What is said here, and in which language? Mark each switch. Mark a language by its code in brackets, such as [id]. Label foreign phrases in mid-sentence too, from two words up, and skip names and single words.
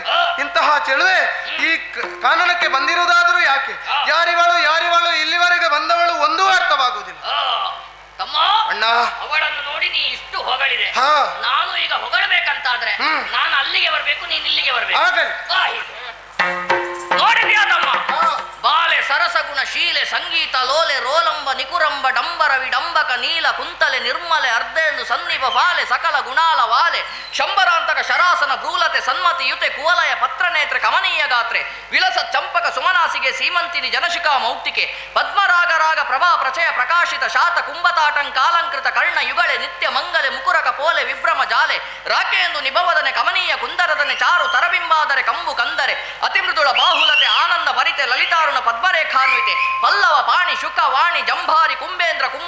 [kn] ಇಂತಹ ಚೆಲುವೆ ಈ ಕಾನನಕ್ಕೆ ಬಂದಿರುವುದಾದರೂ ಯಾಕೆ? ಯಾರಿವಳು ಇಲ್ಲಿವರೆಗೆ ಬಂದವಳು ಒಂದೂ ಅರ್ಥವಾಗುವುದಿಲ್ಲ. ತಮ್ಮ, ಅಣ್ಣ, ಅವಳನ್ನು ನೋಡಿ ನೀ ಇಷ್ಟು ಹೊಗಳಿದೆ. ಹಾ, ನಾನು ಈಗ ಹೊಗಳಬೇಕಂತಾದ್ರೆ ನಾನು ಅಲ್ಲಿಗೆ ಬರ್ಬೇಕು, ನೀನ್ ಇಲ್ಲಿಗೆ ಬರ್ಬೇಕು. ಆಗಲಿ. ನೋಡಿದ್ಯಾ ತಮ್ಮ? [sa] ಬಾಲೆ ಸರಸಗುಣ ಶೀಲೆ ಸಂಗೀತ ಲೋಲೆ ರೋಲಂಬ ನಿಕುರಂಬ ಡಂಬರ ವಿಡಂಬಕ ನೀಲ ಕುಂತಲೆ ನಿರ್ಮಲೆ ಅರ್ಧೆಂದು ಸನ್ನಿಭ ಬಾಲೆ ಸಕಲ ಗುಣಾಲ ವಾಲೆ ಶಂಬರಾಂತಕ ಶರಾಸನ ಭ್ರೂಲತೆ ಸನ್ಮತಿ ಯುತೆ ಕುವಲಯ ಪತ್ರನೇತ್ರ ಕಮನೀಯ ಗಾತ್ರೆ ವಿಲಸ ಚಂಪಕ ಸುಮನಾಸಿಗೆ ಸೀಮಂತಿನಿ ಜನಶಿಖಾ ಮೌಕ್ತಿಕೆ ಪದ್ಮರಾಗ ರಾಗ ಪ್ರಭಾ ಪ್ರಚಯ ಪ್ರಕಾಶಿತ ಶಾತ ಕುಂಭತಾಟಂಕಾಲಂಕೃತ ಕರ್ಣ ಯುಗಳೆ ನಿತ್ಯ ಮಂಗಲೆ ಮುಕುರಕ ಪೋಲೆ ವಿಭ್ರಮ ಜಾಲೆ ರಾಕೆಯೆಂದು ನಿಭವದನೆ ಕಮನೀಯ ಕುಂದರದನೆ ಚಾರು ತರಬಿಂಬಾದರೆ ಕಂಬು ಕಂದರೆ ಅತಿಮೃದುಳ ಬಾಹುಲತೆ ಆನಂದ ಭರಿತೆ ಲಲಿತಾರುಣ ಪದ್ಮರೇಖಾನ್ವಿತೆ ಪಲ್ಲವ ಪಾಣಿ ಶುಕ ವಾಣಿ ಜಂಭಾರಿ ಕುಂಬೇಂದ್ರ ಕುಂಭ